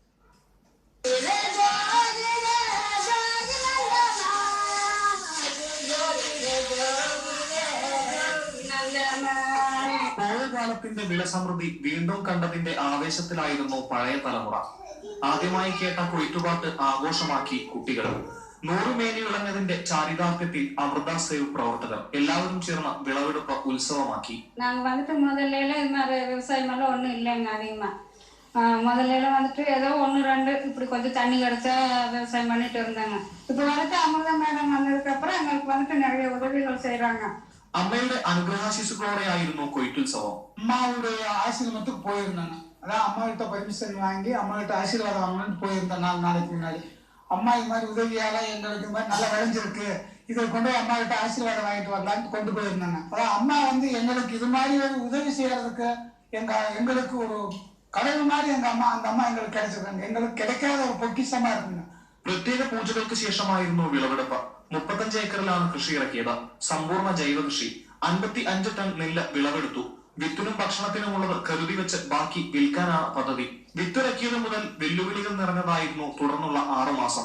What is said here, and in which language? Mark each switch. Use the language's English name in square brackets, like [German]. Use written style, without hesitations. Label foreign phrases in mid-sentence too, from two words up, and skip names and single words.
[Malayalam] പഴയകാലത്തിന്റെ വിളസമൃദ്ധി വീണ്ടും കണ്ടതിന്റെ ആവേശത്തിലായിരുന്നു പഴയ തലമുറ. ആദ്യമായി കേട്ട കൊയ്ത്തുപാട്ട് ആഘോഷമാക്കി കുട്ടികൾ. നൂറുമേനി വിളഞ്ഞതിന്റെ ചാരിതാർത്ഥ്യത്തിൽ അമൃത സേവ് പ്രവർത്തകർ എല്ലാവരും ചേർന്ന് വിളവെടുപ്പ് ഉത്സവമാക്കി. [Tamil] விவசாயம் ஒன்றும் இல்லைங்க. அதிகமா முதல்ல வந்துட்டு ஏதோ 1-2 இப்படி கொஞ்சம் தண்ணி கிடைச்சா விவசாயம் பண்ணிட்டு இருந்தாங்க. இப்போ வந்துட்டு அமிர்த மேடம் வந்ததுக்கு அப்புறம் எங்களுக்கு வந்துட்டு நிறைய உதவிகள் செய்யறாங்க. [Malayalam] അമ്മയുടെ അനുഗ്രഹാശിസുകളോടെയായിരുന്നു കൊയ്ത്തുത്സവം. [Tamil] அம்மாவுடைய ஆசீர்வாதத்துக்கு போயிருந்தாங்க. அதான் அம்மா கிட்ட பர்மிஷன் வாங்கி அம்மா கிட்ட ஆசீர்வாதம் வாங்கணும்னு போயிருந்தேன் 4 நாளைக்கு முன்னாடி. அம்மா இது மாதிரி உதவியால எங்களுக்கு இது மாதிரி நல்லா விளைஞ்சிருக்கு, இதை கொண்டு போய் அம்மா கிட்ட ஆசீர்வாதம் வாங்கிட்டு வரலான்னு கொண்டு போயிருந்தாங்க. அதான் அம்மா வந்து எங்களுக்கு இது மாதிரி ஒரு உதவி செய்யறதுக்கு எங்களுக்கு ஒரு கடவுள் மாதிரி அந்த அம்மா எங்களுக்கு கிடைச்சிருக்காங்க. எங்களுக்கு கிடைக்காத ஒரு பொக்கிஷமா இருக்குங்க. [Malayalam] പ്രത്യേക പൂജകൾക്ക് ശേഷമായിരുന്നു വിളവെടുപ്പ്. 35 ഏക്കറിലാണ് കൃഷി ഇറക്കിയത്. സമ്പൂർണ്ണ ജൈവ കൃഷി. 55 ടൺ നെല്ല് വിളവെടുത്തു. വിത്തിനും ഭക്ഷണത്തിനുമുള്ളത് കരുതി വെച്ച് ബാക്കി വിൽക്കാനാണ് പദ്ധതി. വിത്തിറക്കിയത് മുതൽ വെല്ലുവിളികൾ നിറഞ്ഞതായിരുന്നു തുടർന്നുള്ള 6 മാസം.